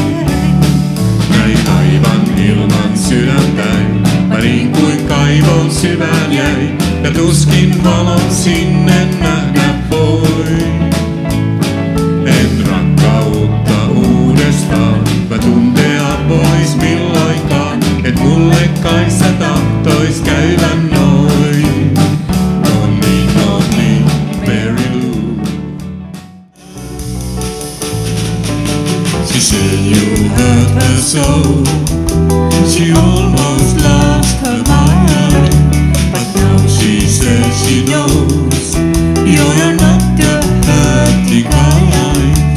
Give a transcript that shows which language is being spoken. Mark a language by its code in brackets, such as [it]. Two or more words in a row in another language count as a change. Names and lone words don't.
[fi] Näin aivan ilman sydäntäin, mä niin kuin kaivon syvään jäi, ja tuskin valon sinne nähdä voi. En rakkautta uudestaan, mä tuntea pois milloinkaan, et mulle kai sä tahtois käydä noin. Nonni, Mary Lou. [en] She said you hurt her so, she almost lost her mind. But now she says she knows you're not the hurting kind.